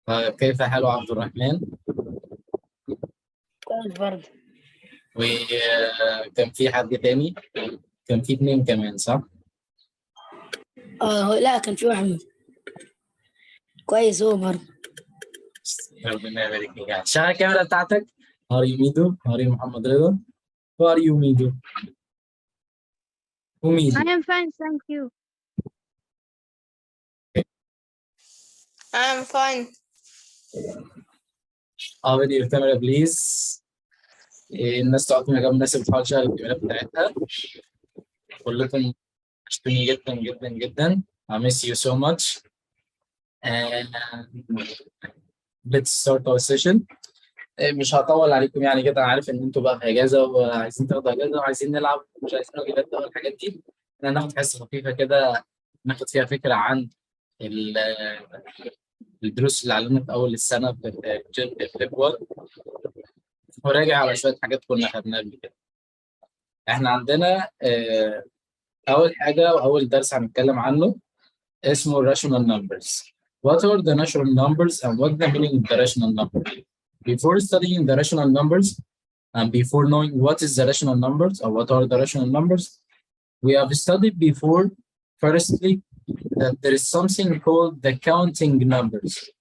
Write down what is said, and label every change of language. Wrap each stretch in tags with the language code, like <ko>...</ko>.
<ar>كيف حال عبد الرحمن؟ كويس برضه. وكان في حد تاني؟ كان في اتنين كمان صح؟ لا كان في واحد كويس هو برضه. ربنا يبارك فيك. شغل الكاميرا بتاعتك.</ar> <en>How are you ميدو؟ How are you محمد رضا؟ How are you ميدو؟ وميدو؟ I am fine, thank you. I'm fine. Open your camera please.</en> <ar>الناس تقعد في مكان مناسب تحاول تشغل الكاميرا بتاعتها. كلكم وحشتوني جدا جدا جدا.</ar> <en>I miss you so much. And let's start our session.</en> <ar>مش هطول عليكم يعني كده، انا عارف ان انتوا بقى في اجازه وعايزين تاخدوا اجازه وعايزين نلعب ومش عايزين واجبات بقى والحاجات دي. احنا هناخد حصه خفيفه كده ناخد فيها فكره عن الدروس اللي علمنا في اول السنه في الفيبوار، وراجع على شويه حاجات كنا خدناها قبل كده. احنا عندنا اول حاجه واول درس هنتكلم عنه اسمه rational numbers.</ar> <en>What are the natural numbers and what the meaning of the rational number? Before studying the rational numbers and before knowing what is the rational numbers or what are the rational numbers, we have studied before, firstly, that there is something called the counting numbers.</en>